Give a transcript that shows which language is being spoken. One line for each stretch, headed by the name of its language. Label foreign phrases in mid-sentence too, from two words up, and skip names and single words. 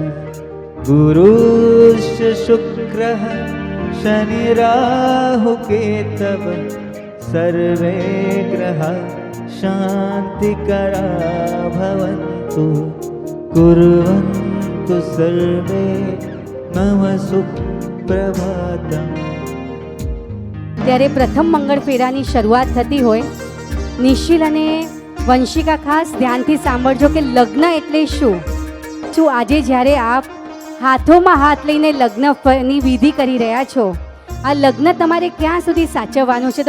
Sanskrit: गुरुश्च शुक्रः शनिराहुकेतव सर्वे ग्रहाः शान्तिकरा भवन्तु कुर्वन्तु सर्वे मम सुप्रभातम्।
Gujarati: ત્યારે પ્રથમ મંગળ ફેરાની શરૂઆત થતી હોય, નિશિલ અને વંશિકા ખાસ ધ્યાનથી સાંભળજો કે લગ્ન એટલે શું. આજે જ્યારે આપ હાથોમાં હાથ લઈને લગ્નની વિધિ કરી રહ્યા છો, આ લગ્ન તમારે ક્યાં સુધી સાચવવાનું છે?